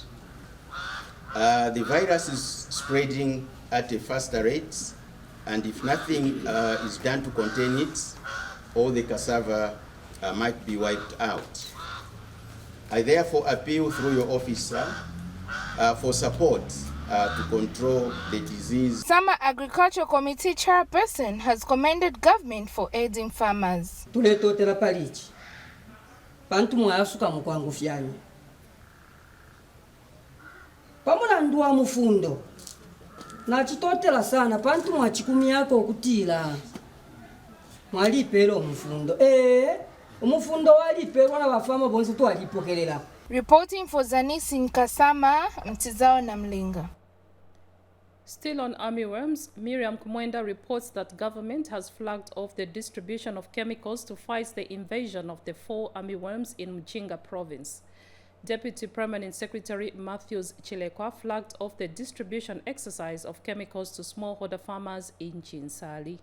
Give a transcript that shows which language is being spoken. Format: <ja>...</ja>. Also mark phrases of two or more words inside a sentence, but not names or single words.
<en>The virus is spreading at a faster rate, and if nothing is done to contain it, all the cassava might be wiped out. I therefore appeal through your officer for support to control the disease. Summer Agriculture Committee chairperson has commended government for aiding farmers.</en> <bem>Tuletotera palichi pantu mwasuka mukwangu fyanya pamulandu wa mufundo nachitotera sana pantu mwachikumi yako okutila mwalipera omufundo omufundo waliperwa na bafama bonse twalipokerera.</bem> <en>Reporting for Zanis in Kasama, Mtizao na Mlinga. Still on armyworms, Miriam Kumwenda reports that government has flagged off the distribution of chemicals to fight the invasion of the 4 armyworms in Mchinga province. Deputy Permanent Secretary Matthews Chilekwa flagged off the distribution exercise of chemicals to smallholder farmers in Chinsali.</en>